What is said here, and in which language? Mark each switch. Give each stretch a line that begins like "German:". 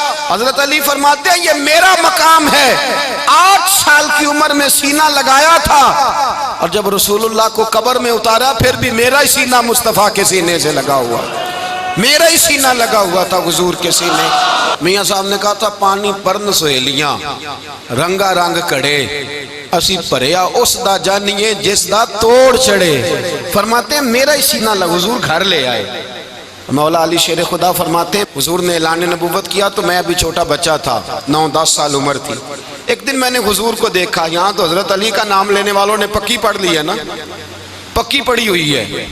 Urdu: حضرت علی فرماتے ہیں یہ میرا مقام ہے, 8 سال کی عمر میں سینہ لگایا تھا اور جب رسول اللہ کو قبر میں اتارا پھر بھی میرا ہی سینہ مصطفیٰ کے سینے سے لگا ہوا, میرا ہی سینہ لگا ہوا تھا حضور کے سینے.
Punjabi: میاں صاحب نے کہا تھا پانی پرن سہیلیاں رنگا رنگ کڑے, اسی پریا اس دا جانیے جس دا توڑ چڑھے.
Urdu: فرماتے ہیں میرا ہی سینہ لگ، حضور گھر لے آئے. مولا علی شیر خدا فرماتے ہیں حضور نے اعلان نبوت کیا تو میں ابھی چھوٹا بچہ تھا، 9-10 سال عمر تھی. ایک دن میں نے حضور کو دیکھا، یہاں تو حضرت علی کا نام لینے والوں نے پکی پڑھ لی ہے نا، پکی پڑی ہوئی ہے.